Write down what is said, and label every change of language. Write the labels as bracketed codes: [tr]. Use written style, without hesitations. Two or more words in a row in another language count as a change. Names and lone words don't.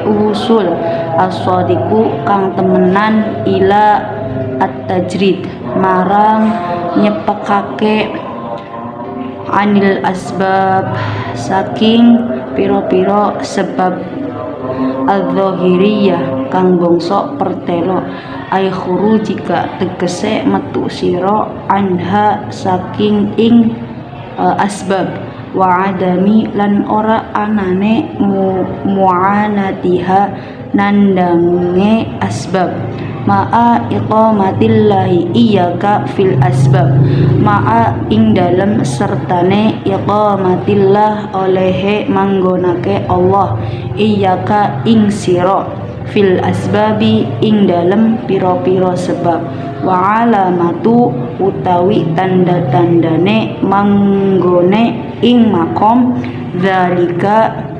[jv] usul, as-shadiqu kang temenan, [ar] إلى التجريد [jv] marang nyepekake, [ar] عن الأسباب [jv] saking piro-piro sebab, al-zahiriyah kang bangsa pertelo, [ar] أي خروجك [jv] tegese metu sira, anha saking ing asbab, [ar] وعدم [jv] lan ora anane mu'anatiha nandange asbab, [ar] مع إقامة الله إياك في الأسباب مع [jv] ing dalem sertane iqamatillah olehe manggonake Allah, iyyaka ing sira, [ar] في الأسباب [jv] ing dalem piro-piro sebab, [ar] وعلامة [jv] utawi tanda-tandane manggone ing makom, zalika